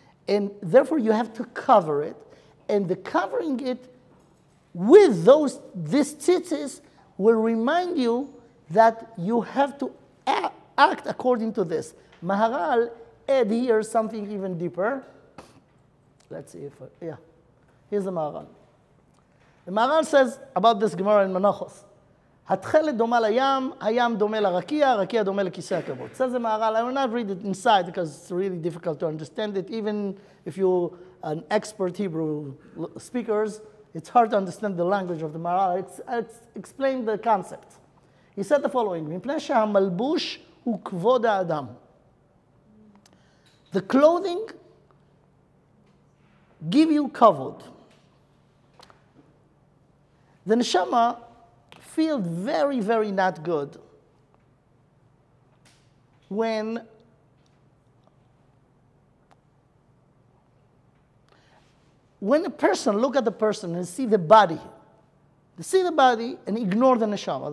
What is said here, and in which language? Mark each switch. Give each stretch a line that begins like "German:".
English: And therefore you have to cover it. And the covering it with these tzitzis will remind you that you have to act according to this. Maharal add here something even deeper. Let's see if, here's the Maharal. The Maharal says about this Gemara in Menachos.
Hebrew: התכלת דומה לים, הים דומה לרקיע, הרקיע דומה לכיסא הכבוד.
English: Says the Maharal, I will not read it inside because it's really difficult to understand it. Even if you're an expert Hebrew speakers, it's hard to understand the language of the Maharal. It's explain the concept. He said the following,
Hebrew: מפני שהמלבוש הוא כבוד האדם.
English: The clothing give you kavod. The neshama feel very, very not good when a person look at the person and see the body, and ignore the neshama.